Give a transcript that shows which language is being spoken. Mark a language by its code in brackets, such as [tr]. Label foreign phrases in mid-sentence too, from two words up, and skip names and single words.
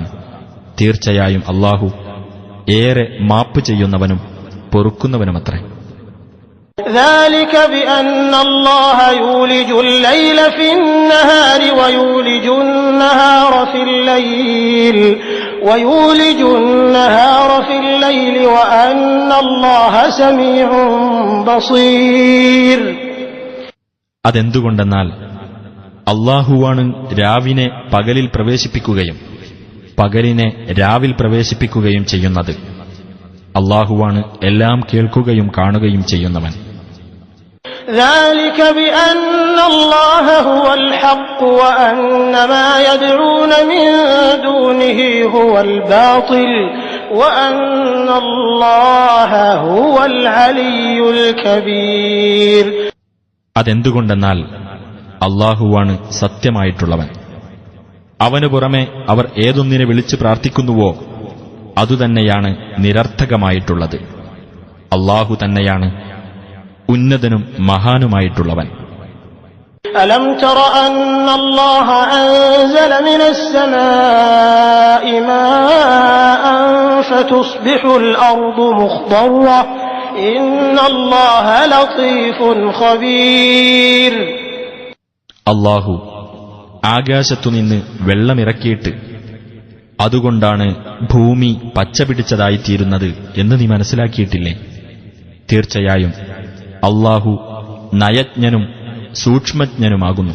[ml] തീർച്ചയായും അള്ളാഹു ഏറെ മാപ്പ് ചെയ്യുന്നവനും പൊറുക്കുന്നവനുമത്രേ. [ar] ذَلِكَ بِأَنَّ اللَّهَ يُولِجُ اللَّيْلَ فِي النَّهَارِ وَيُولِجُ النَّهَارَ فِي اللَّيْلِ وَأَنَّ اللَّهَ سَمِيعٌ بَصِيرٌ. [ml] അതെന്തുകൊണ്ടെന്നാൽ അള്ളാഹുവാണ് രാവിനെ പകലിൽ പ്രവേശിപ്പിക്കുകയും പകലിനെ രാവിൽ പ്രവേശിപ്പിക്കുകയും ചെയ്യുന്നത്. അള്ളാഹുവാണ് എല്ലാം കേൾക്കുകയും കാണുകയും ചെയ്യുന്നവൻ. [ar] ذَلِكَ بِأَنَّ اللَّهَ هُوَ الْحَقُّ وَأَنَّ مَا يَدْعُونَ مِن دُونِهِ هُوَ الْبَاطِلُ وَأَنَّ اللَّهَ هُوَ الْعَلِيُّ الْكَبِيرُ. [ml] അതെന്തുകൊണ്ടെന്നാൽ അള്ളാഹുവാണ് സത്യമായിട്ടുള്ളവൻ. അവനു പുറമെ അവർ ഏതൊന്നിനെ വിളിച്ചു പ്രാർത്ഥിക്കുന്നുവോ അതുതന്നെയാണ് നിരർത്ഥകമായിട്ടുള്ളത്. അള്ളാഹു തന്നെയാണ് ഉന്നതനും മഹാനുമായിട്ടുള്ളവൻ. [ar] أَلَمْ تَرَ أَنَّ اللَّهَ أَنزَلَ مِنَ السَّمَاءِ مَاءً فَتُصْبِحُ الْأَرْضُ مُخْضَرَّةً إِنَّ اللَّهَ لَطِيفٌ خَبِيرٌ. [ml] അള്ളാഹു ആകാശത്തുനിന്ന് വെള്ളമിറക്കിയിട്ട് അതുകൊണ്ടാണ് ഭൂമി പച്ചപിടിച്ചതായിത്തീരുന്നത് എന്ന് നീ മനസ്സിലാക്കിയിട്ടില്ലേ? തീർച്ചയായും അള്ളാഹു നയജ്ഞനും സൂക്ഷ്മജ്ഞനുമാകുന്നു.